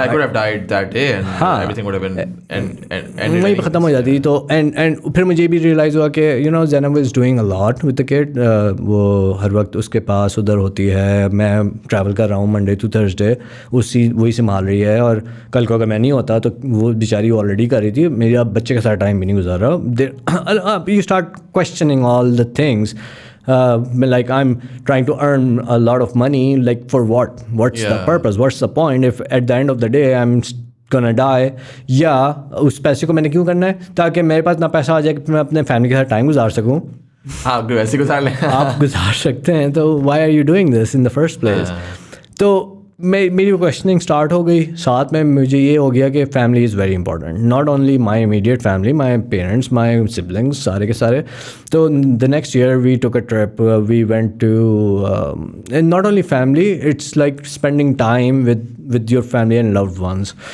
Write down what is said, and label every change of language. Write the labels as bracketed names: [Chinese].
[English] I could have died that day and everything would have been and [Urdu] وہیں پہ ختم ہو جاتی. تو and پھر مجھے بھی ریئلائز ہوا کہ [English] you know Zainab is doing a lot with the kid, [Urdu] وہ ہر وقت اس کے پاس ادھر ہوتی ہے, میں ٹریول کر رہا ہوں [English] Monday to Thursday, [Urdu] وہی سنبھال رہی ہے, اور کل کو اگر میں نہیں ہوتا تو وہ بیچاری آلریڈی کر رہی تھی, میری اب بچے کے ساتھ ٹائم بھی نہیں گزار رہا. [English] You start questioning all the things, like I'm trying to earn a lot of money, like for what, what's the purpose, what's the point if at the end of the day I'm gonna die. [Urdu] یا اس پیسے کو میں نے کیوں کرنا ہے, تاکہ میرے پاس نہ پیسہ آ جائے کہ میں اپنے فیملی کے ساتھ ٹائم گزار سکوں. آپ ویسے گزار لیں, آپ گزار سکتے ہیں, [English] تو why are you doing this in the first place. [Urdu] تو میری کوشچننگ اسٹارٹ ہو گئی. ساتھ میں مجھے یہ ہو گیا کہ [English] family is very important, not only my immediate family, my parents, my siblings, [Urdu] سارے کے سارے. [English] تو the next year we took a trip, we went to not only family, it's like spending time with your family and loved ones.